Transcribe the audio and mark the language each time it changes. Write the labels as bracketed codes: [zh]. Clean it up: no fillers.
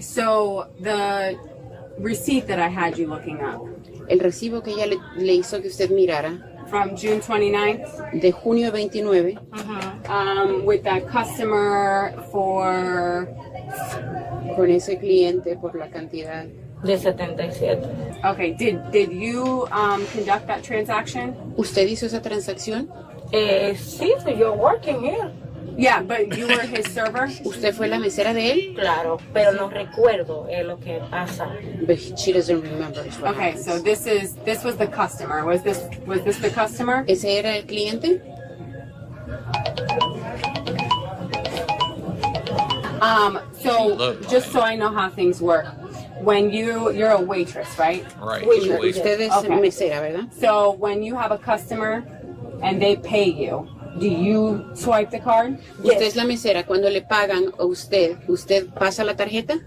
[en] So the receipt that I had you looking up [es] El recibo que ella le hizo que usted mirara [en] from June 29th [es] de junio 29 [en] with that customer for [es] con ese cliente por la cantidad de 77. [en] Okay. Did you conduct that transaction? [es] ¿Usted hizo esa transacción? [en] Sí, so you're working here. Yeah, but you were his server? [es] ¿Usted fue la mesera de él? Claro, pero no recuerdo lo que pasa. [en] But she doesn't remember. Okay, happens. so this was the customer. Was this the customer? [es] ¿Ese era el cliente? [en] So just so I know how things work, when you're a waitress, right? Right. [es] Usted es mesera, ¿verdad? [en] So when you have a customer and they pay you, do you swipe the card? [es] Usted es la mesera. Cuando le pagan a ¿usted pasa la tarjeta?